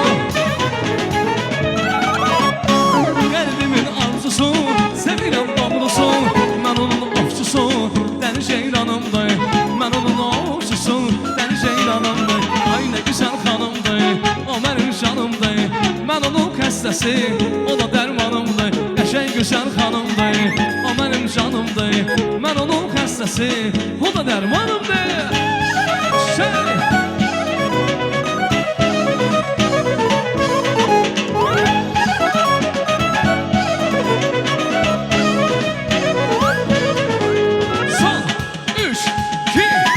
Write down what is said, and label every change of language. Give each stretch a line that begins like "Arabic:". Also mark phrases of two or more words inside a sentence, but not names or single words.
Azerbaijani: Kalbimin arzusu, sevirəm doğrusu. Mən onun ovçusu, dəli ceyranımdır. Mən onun ovçusu, dəli ceyranımdır.
Turkish: Ay ne güzel hanımdır, o benim canımdır.
Azerbaijani: Mən onun xəstəsi, o da dərmanımdır.
Turkish: Qəşəng güzel hanımdır, o benim canımdır.
Azerbaijani: Mən onun xəstəsi, o da dərmanımdır. Son 3, 2, 1.